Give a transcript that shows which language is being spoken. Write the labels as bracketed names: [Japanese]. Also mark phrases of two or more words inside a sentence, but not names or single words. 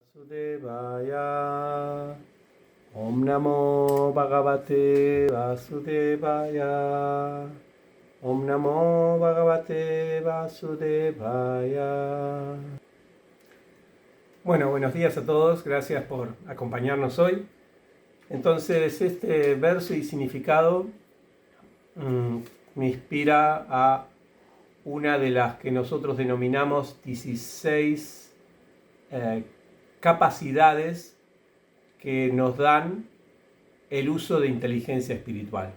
[Sanskrit] Vasudevaya. Om Namo Bhagavate Vasudevaya. Om Namo Bhagavate Vasudevaya. [Spanish] Bueno, buenos días a todos, gracias por acompañarnos hoy. Entonces, este verso y significado me inspira a una de las que nosotros denominamos 16 capacidades que nos dan el uso de inteligencia espiritual.